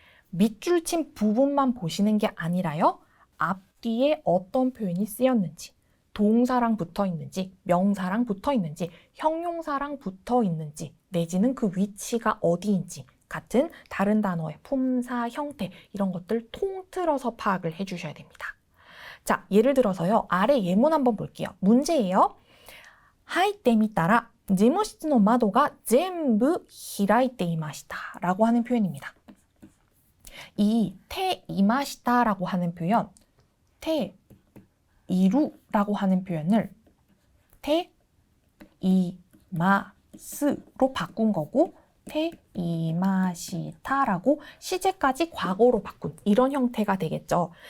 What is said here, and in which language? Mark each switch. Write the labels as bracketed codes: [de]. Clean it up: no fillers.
[ko] 밑줄 친 부분만 보시는 게 아니라요, 앞뒤에 어떤 표현이 쓰였는지, 동사랑 붙어 있는지, 명사랑 붙어 있는지, 형용사랑 붙어 있는지, 내지는 그 위치가 어디인지 같은 다른 단어의 품사, 형태, 이런 것들 통틀어서 파악을 해주셔야 됩니다. 자, 예를 들어서요, 아래 예문 한번 볼게요. 문제예요. [ja] 入ってみたら事務室の窓が全部開いていました [ko] 라고 하는 표현입니다. 이 테 이마시다라고 하는 표현, 테 이루라고 하는 표현을 테 이마스로 바꾼 거고, 테 이마시타라고 시제까지 과거로 바꾼 이런 형태가 되겠죠.